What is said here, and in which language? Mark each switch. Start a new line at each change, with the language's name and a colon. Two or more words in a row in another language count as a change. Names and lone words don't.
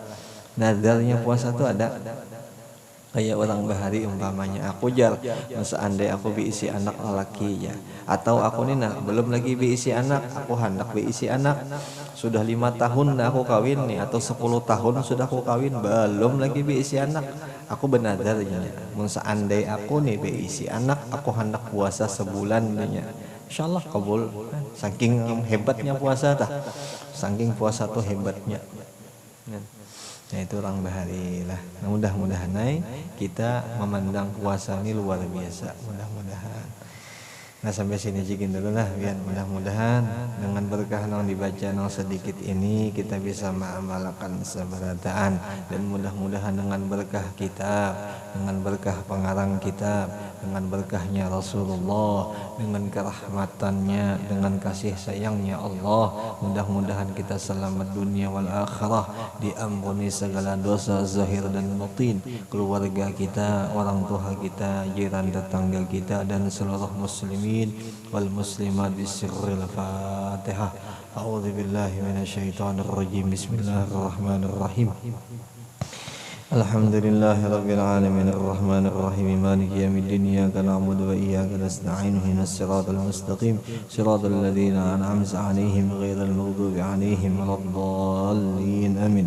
Banjar: Nadarnya puasa tuh ada kayak orang bahari umpamanya aku seandainya aku diisi anak lelaki ya, atau aku nih nah belum lagi diisi anak, aku hendak diisi anak, sudah 5 tahun aku kawin nih, atau 10 tahun sudah aku kawin belum lagi diisi anak, aku benadarnya seandainya aku nih diisi anak, aku hendak puasa sebulan nya, insyaallah kabul.
Indonesian: Saking hebatnya puasa saking puasa tuh hebatnya.
Banjar: Nah itu orang bahari lah. Nah, mudah-mudahan kita memandang puasa ini luar biasa, mudah-mudahan. Nah sampai sini jikin dulu lah, biar mudah-mudahan dengan berkah yang dibaca yang sedikit ini kita
Indonesian: bisa mengamalkan seberataan, dan mudah-mudahan dengan berkah kitab, dengan berkah pengarang kitab, dengan berkahnya Rasulullah, dengan kerahmatannya, dengan kasih sayangnya Allah, mudah-mudahan kita selamat dunia wal akhirah, diampuni segala dosa zahir dan batin, keluarga kita, orang tua kita, jiran tetangga kita, dan seluruh
Arabic: المسلمين والمسلمات بسر الفاتحة. أعوذ بالله من الشيطان الرجيم بسم الله الرحمن الرحيم. الحمد لله رب العالمين الرحمن الرحيم مالك يوم الدين إياك نعبد وإياك نستعين اهدنا الصراط المستقيم صراط الذين أنعمت عليهم غير المغضوب عليهم ولا الضالين آمين.